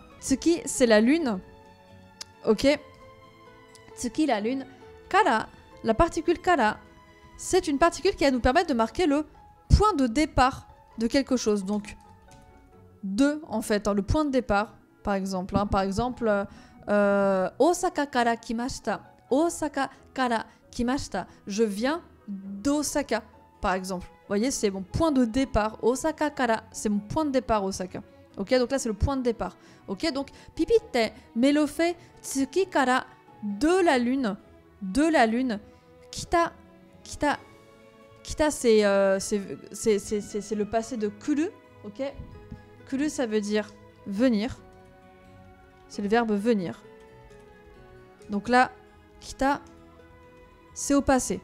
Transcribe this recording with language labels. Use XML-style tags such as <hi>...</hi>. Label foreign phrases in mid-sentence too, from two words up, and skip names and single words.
<fr>Tsuki, c'est la lune. Ok. Tsuki, la lune. Kara, la particule kara, c'est une particule qui va nous permettre de marquer le point de départ de quelque chose. Donc, en fait, hein, le point de départ, par exemple. Hein,</fr> <ja>大阪から来ました. 大阪から来ました.</ja> <fr>Je viens d'Osaka, par exemple. Vous voyez, c'est mon point de départ. Osaka kara, c'est mon point de départ, Osaka. Ok, donc là, c'est le point de départ. Ok, donc, pipite, melofe,</fr> <ja>月から,</ja> <fr>de la lune. Kita, c'est le passé de kuru. Ok, kuru, ça veut dire venir. C'est le verbe venir. Donc là, kita, c'est au passé.</fr>